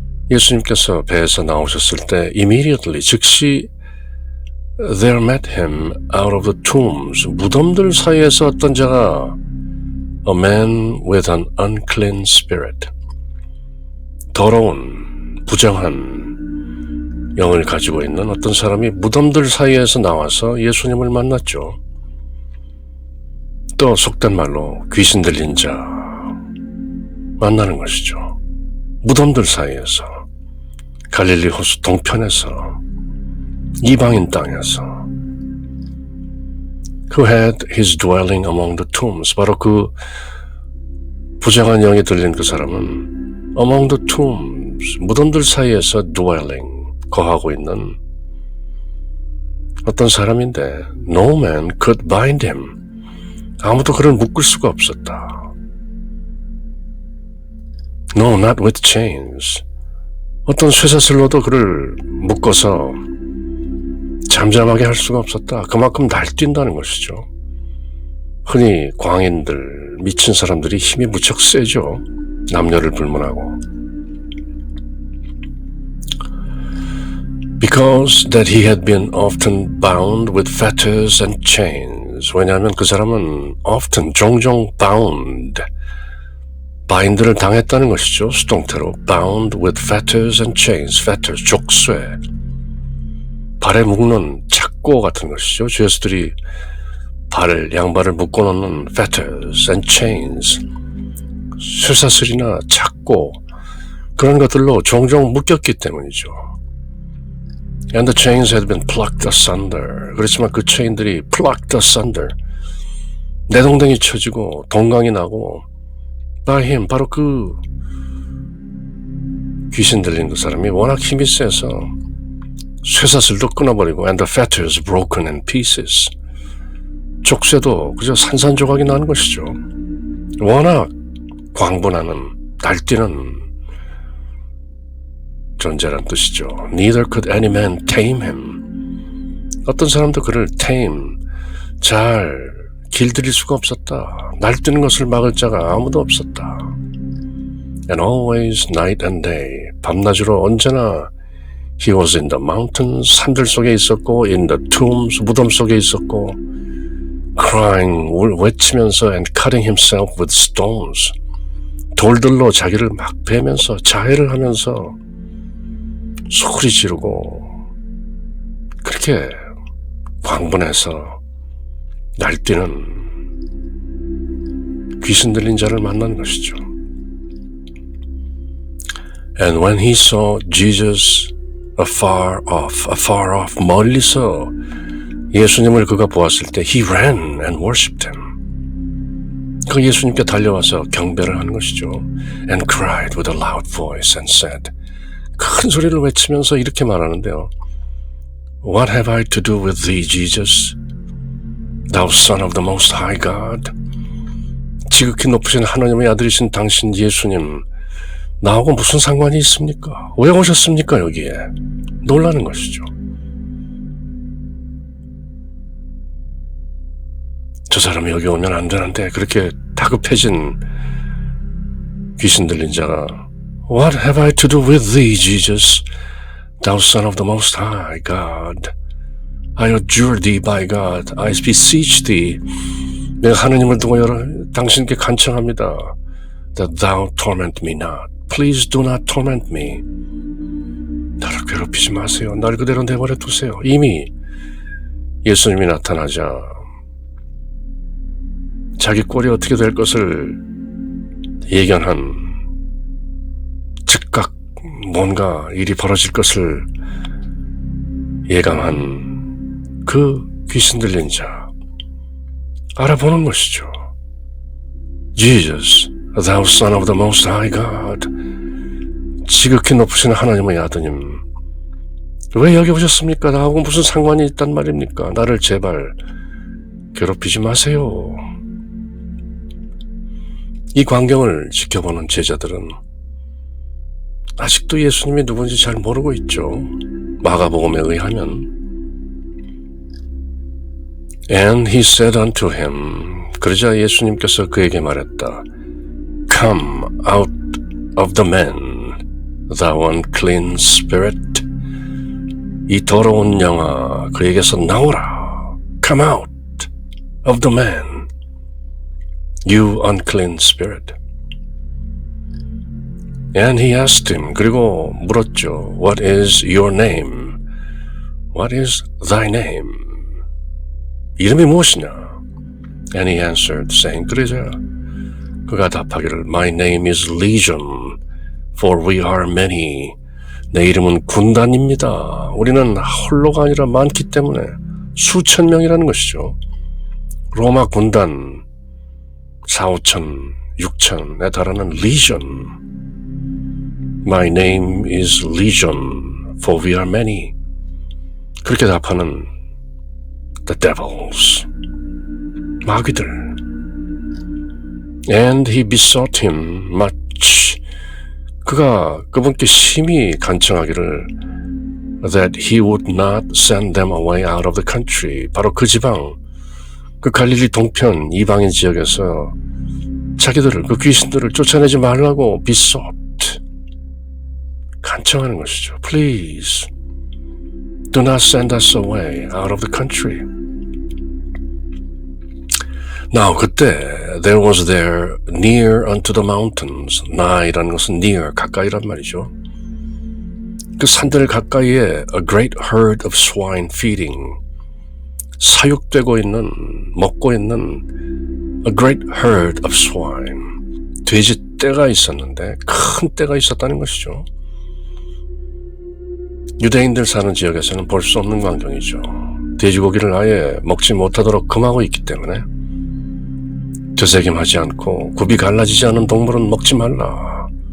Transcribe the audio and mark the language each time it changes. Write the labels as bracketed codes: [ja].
[ko] 예수님께서 배에서 나오셨을 때 [en] immediately, [ko] 즉시 [en] there met him out of the tombs. [ko] 무덤들 사이에서 어떤 자가 [en] a man with an unclean spirit. [ko] 더러운, 부정한 영을 가지고 있는 어떤 사람이 무덤들 사이에서 나와서 예수님을 만났죠. 또 속된 말로 귀신 들린 자 만나는 것이죠. 무덤들 사이에서, 갈릴리 호수 동편에서, 이방인 땅에서. [en] Who had his dwelling among the tombs. [ko] 바로 그 부정한 영이 들린 그 사람은 [en] among the tombs, [ko] 무덤들 사이에서 dwelling, 거하고 있는 어떤 사람인데 [en] no man could bind him. [ko] 아무도 그를 묶을 수가 없었다. [en] No, not with chains. [ko] 어떤 쇠사슬로도 그를 묶어서 잠잠하게 할 수가 없었다. 그만큼 날뛴다는 것이죠. 흔히 광인들, 미친 사람들이 힘이 무척 세죠. 남녀를 불문하고. [en] Because that he had been often bound with fetters and chains. [ko] 왜냐하면 그 사람은 often, 종종 bound, 바인드를 당했다는 것이죠. 수동태로 [en] bound with fetters and chains. [ko] fetters, 족쇄, 발에 묶는 착고 같은 것이죠. 죄수들이 양발을 묶어놓는 [en] fetters and chains, [ko] 쇠사슬이나 착고, 그런 것들로 종종 묶였기 때문이죠. [en] And the chains had been plucked asunder. [ko] 그렇지만 그 체인들이 [en] plucked asunder, [ko] 내동댕이 쳐지고 동강이 나고 [en] by him, [ko] 바로 그 귀신 들린 그 사람이 워낙 힘이 세서 쇠사슬도 끊어버리고 [en] and the fetters broken in pieces, [ko] 족쇄도 그저 산산조각이 나는 것이죠. 워낙 광분하는, 날뛰는 존재란 뜻이죠. [en] Neither could any man tame him. [ko] 어떤 사람도 그를 tame, 잘 길들일 수가 없었다. 날뛰는 것을 막을 자가 아무도 없었다. [en] And always night and day, [ko] 밤낮으로 언제나 [en] he was in the mountains, [ko] 산들 속에 있었고 [en] in the tombs, [ko] 무덤 속에 있었고 crying, 외치면서 [en] and cutting himself with stones, [ko] 돌들로 자기를 막 베면서 자해를 하면서 소리 지르고 그렇게 광분해서 날뛰는 귀신 들린 자를 만난 것이죠. [en] And when he saw Jesus afar off, [ko] 멀리서 예수님을 그가 보았을 때 [en] he ran and worshipped him. [ko] 그 예수님께 달려와서 경배를 하는 것이죠. [en] And cried with a loud voice and said, [ko] 큰 소리를 외치면서 이렇게 말하는데요. [en] What have I to do with thee, Jesus, thou Son of the Most High God? [ko] 지극히 높으신 하나님의 아들이신 당신 예수님, 나하고 무슨 상관이 있습니까? 왜 오셨습니까 여기에? 놀라는 것이죠. 저 사람이 여기 오면 안 되는데, 그렇게 다급해진 귀신 들린 자가 [en] What have I to do with thee, Jesus, thou Son of the Most High God? I adjure thee by God, I beseech thee. [ko] 내가 하느님을 두고 당신께 간청합니다. [en] That thou torment me not. Please do not torment me. [ko] 나를 괴롭히지 마세요. 날 그대로 내버려 두세요. 이미 예수님이 나타나자 자기 꼴이 어떻게 될 것을 예견한, 즉각 뭔가 일이 벌어질 것을 예감한 그 귀신 들린 자 알아보는 것이죠. [en] Jesus, thou Son of the Most High God, [ko] 지극히 높으신 하나님의 아드님, 왜 여기 오셨습니까? 나하고 무슨 상관이 있단 말입니까? 나를 제발 괴롭히지 마세요. 이 광경을 지켜보는 제자들은 아직도 예수님이 누군지 잘 모르고 있죠. 마가복음에 의하면 [en] And he said unto him, [ko] 그러자 예수님께서 그에게 말했다. [en] Come out of the man, thou unclean spirit. [ko] 이 더러운 영아, 그에게서 나오라. [en] Come out of the man, you unclean spirit. And he asked him, [ko] 그리고 물었죠. [en] What is your name? What is thy name? [ko] 이름이 무엇이냐? [en] And he answered, saying, [ko] 그러자 그가 답하기를, [en] My name is Legion, for we are many. [ko] 내 이름은 군단입니다. 우리는 홀로가 아니라 많기 때문에 수천 명이라는 것이죠. 로마 군단 4,5천, 6천에 달하는 Legion. [en] My name is Legion, for we are many. [ko] 그렇게 답하는 [en] the devils, [ko] 마귀들. [en] And he besought him much. [ko] 그가 그분께 심히 간청하기를 [en] that he would not send them away out of the country. [ko] 바로 그 지방, 그 갈릴리 동편 이방인 지역에서 자기들을, 그 귀신들을 쫓아내지 말라고 besought, 간청하는 것이죠. Please [en] Do not send us away out of the country. Now 그때 there was there near unto the mountains. [ko] nigh이라는 것은 near, 가까이란 말이죠. 그 산들 가까이에 [en] a great herd of swine feeding. [ko] 사육되고 있는, 먹고 있는 [en] a great herd of swine. [ko] 돼지 떼가 있었는데 큰 떼가 있었다는 것이죠. 유대인들 사는 지역에서는 볼 수 없는 광경이죠. 돼지고기를 아예 먹지 못하도록 금하고 있기 때문에 되새김하지 않고 굽이 갈라지지 않은 동물은 먹지 말라.